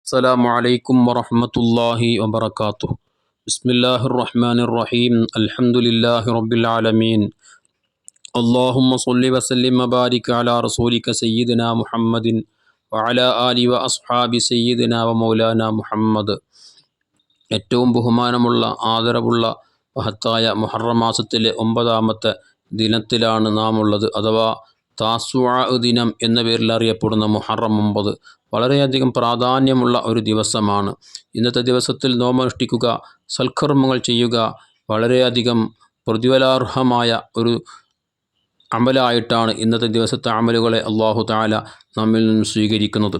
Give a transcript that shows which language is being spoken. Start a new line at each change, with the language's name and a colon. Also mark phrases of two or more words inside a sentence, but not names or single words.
Arabic: السلام عليكم ورحمة الله وبركاته. بسم الله الرحمن الرحيم. الحمد لله رب العالمين. اللهم صل وسلم وبارك على رسولك سيدنا محمد وعلى آله وأصحاب سيدنا ومولانا محمد.
Malayalam: ഏറ്റവും ബഹുമാനമുള്ള ആദരവുള്ള മഹത്തായ മുഹറം മാസത്തിലെ 9-ാമത്തെ ദിനത്തിലാണ് നാം ഉള്ളത്. അഥവാ താസുആ ദിനം എന്ന പേരിൽ അറിയപ്പെടുന്ന മുഹറം 9 വളരെയധികം പ്രാധാന്യമുള്ള ഒരു ദിവസമാണ്. ഇന്നത്തെ ദിവസത്തിൽ നോമ്പനുഷ്ഠിക്കുക, സൽക്കർമ്മങ്ങൾ ചെയ്യുക വളരെയധികം പ്രതിഫലാർഹമായ ഒരു അമലായിട്ടാണ് ഇന്നത്തെ ദിവസത്തെ അമലുകളെ
Arabic: الله تعالى
Malayalam: നമ്മിൽ നിന്നും സ്വീകരിക്കുന്നത്.